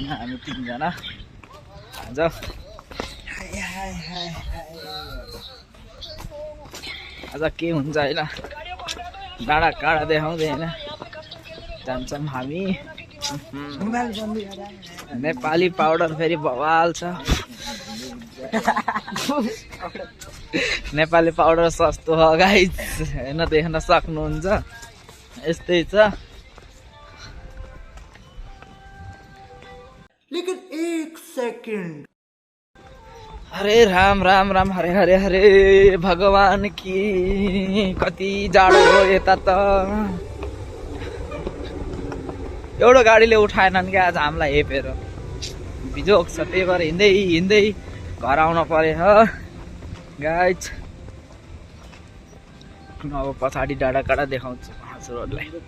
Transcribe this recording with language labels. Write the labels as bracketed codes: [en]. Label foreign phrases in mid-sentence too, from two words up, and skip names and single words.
[ne] हामी 3 जना आज के हुन्छ होइन डाँडा काँडा देखाउँदै होइन जान्छौँ हामी। नेपाली पाउडर फेरि बवाल छ। नेपाली पाउडर सस्तो हो गाइस होइन देख्न सक्नुहुन्छ यस्तै छ। [hi] लेकिन 1 सेकंड। हरे राम राम राम हरे हरे हरे भगवान की। [ne] कति जाडो हो यता त। एउटा गाडीले उठाएनन् क्या आज हामीलाई हेपेर बिजोक छ। त्यही भएर हिँड्दै घर आउन पर्यो गाइज। अब पछाडि डाँडा काँडा देखाउँछु हजुरहरूलाई।